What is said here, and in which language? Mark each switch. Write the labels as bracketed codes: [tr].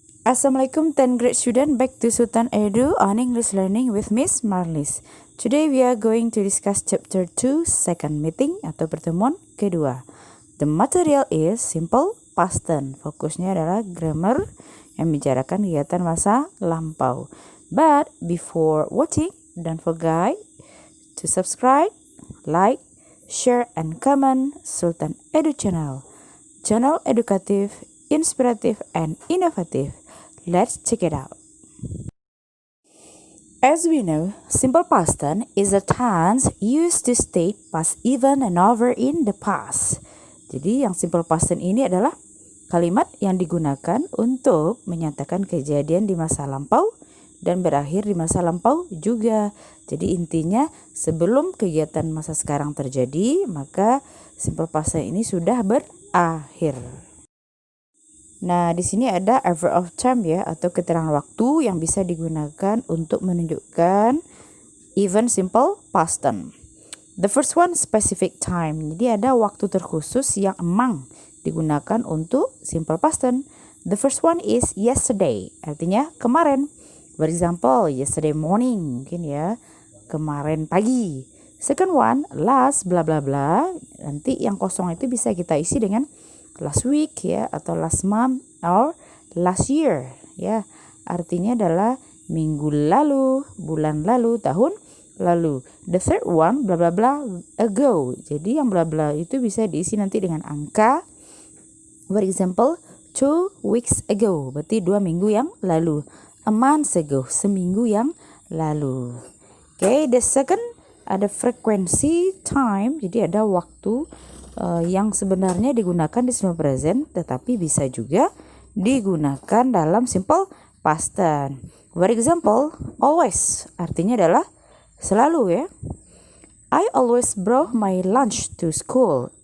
[en] Assalamualaikum 10th grade student, back to Sultan Edu on English learning with Miss Marlis. Today we are going to discuss chapter 2 second meeting [id] atau pertemuan kedua. [en] The material is simple past tense. [id] Fokusnya adalah grammar yang membicarakan kegiatan masa lampau. [en] But before watching, don't forget to subscribe, like, share and comment Sultan Edu channel. Channel [id] edukatif, inspiratif [en] and inovatif. Let's check it out. As we know, simple past tense is a tense used to state past event and over in the past. [id] Jadi yang simple past tense ini adalah kalimat yang digunakan untuk menyatakan kejadian di masa lampau dan berakhir di masa lampau juga. Jadi intinya sebelum kegiatan masa sekarang terjadi, maka simple past tense ini sudah berakhir. Nah, di sini ada [en] adverb of time [id] ya, atau keterangan waktu yang bisa digunakan untuk menunjukkan event simple past tense. [en] The first one, specific time. [id] Jadi ada waktu terkhusus yang emang digunakan untuk simple past tense. [en] The first one is yesterday, [id] artinya kemarin. [en] For example, yesterday morning, [id] mungkin ya, kemarin pagi. [en] Second one, last bla bla bla. [id] Nanti yang kosong itu bisa kita isi dengan [en] last week [id] ya, atau [en] last month or last year [id] ya. Artinya adalah minggu lalu, bulan lalu, tahun lalu. [en] The third one bla bla bla ago. [id] Jadi yang bla bla itu bisa diisi nanti dengan angka. [en] For example, 2 weeks ago, [id] berarti 2 minggu yang lalu. [en] A month ago, [id] seminggu yang lalu. [en] Okay, the second ada frequency time. [id] Jadi ada waktu yang sebenarnya digunakan di simple present, tetapi bisa juga digunakan dalam simple past tense. [en] For example, [id] always artinya adalah selalu ya. [en] I always brought my lunch to school.